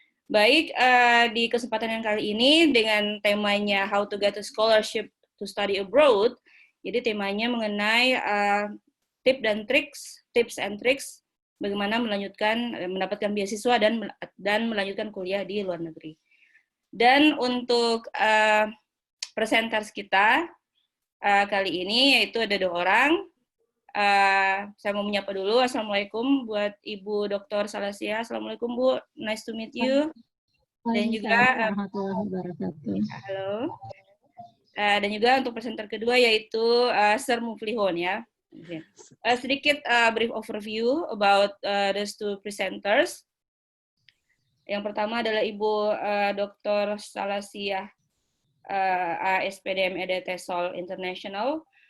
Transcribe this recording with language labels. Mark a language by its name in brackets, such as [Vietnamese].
[Indonesian] Baik, di kesempatan yang kali ini dengan temanya [English] How to Get a Scholarship to Study Abroad, [Indonesian] jadi temanya mengenai [English] tips and tricks [Indonesian] bagaimana mendapatkan beasiswa dan melanjutkan kuliah di luar negeri. Dan untuk presenters kita kali ini yaitu ada 2 orang. Saya mau menyapa dulu. Assalamualaikum buat Ibu Dr. Salasia. [English] Assalamualaikum Bu, nice to meet you. [Indonesian] Dan juga halo. Dan juga untuk presenter kedua yaitu Sir Muflihun ya. Sedikit [English] brief overview about those 2 presenters. [Indonesian] Yang pertama adalah Ibu Dr. Salasia ASPDM EDT Sol International.